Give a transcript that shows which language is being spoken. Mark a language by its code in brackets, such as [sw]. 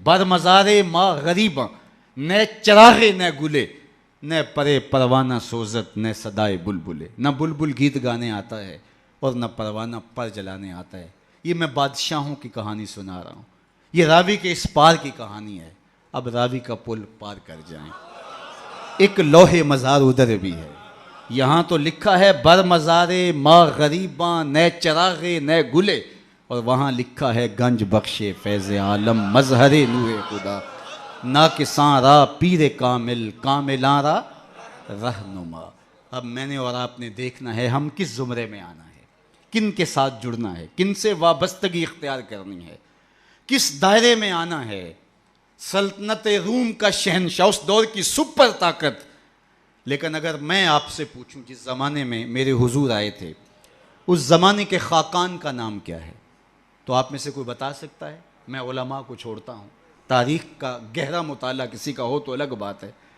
[fa] بر مزار ماں غریباں نہ چراغے نہ گلے, نہ پرے پروانہ سوزت نہ صدائے بلبلے. [ur] نہ بلبل گیت گانے آتا ہے اور نہ پروانہ پر جلانے آتا ہے. یہ میں بادشاہوں کی کہانی سنا رہا ہوں. یہ راوی کے اس پار کی کہانی ہے. اب راوی کا پل پار کر جائیں. ایک لوح مزار ادھر بھی ہے. یہاں تو لکھا ہے [fa] بر مزار ماں غریباں نہ چراغے نہ گلے, [ur] اور وہاں لکھا ہے [fa] گنج بخش فیض عالم مظہر نور خدا, ناکساں را پیر کامل کاملاں را رہنما. [ur] اب میں نے اور آپ نے دیکھنا ہے ہم کس زمرے میں آنا ہے, کن کے ساتھ جڑنا ہے, کن سے وابستگی اختیار کرنی ہے, کس دائرے میں آنا ہے. سلطنت روم کا شہنشاہ, اس دور کی سپر طاقت. لیکن اگر میں آپ سے پوچھوں جس زمانے میں میرے حضور آئے تھے اس زمانے کے خاقان کا نام کیا ہے, تو آپ میں سے کوئی بتا سکتا ہے؟ میں علماء کو چھوڑتا ہوں, تاریخ کا گہرا مطالعہ کسی کا ہو تو الگ بات ہے.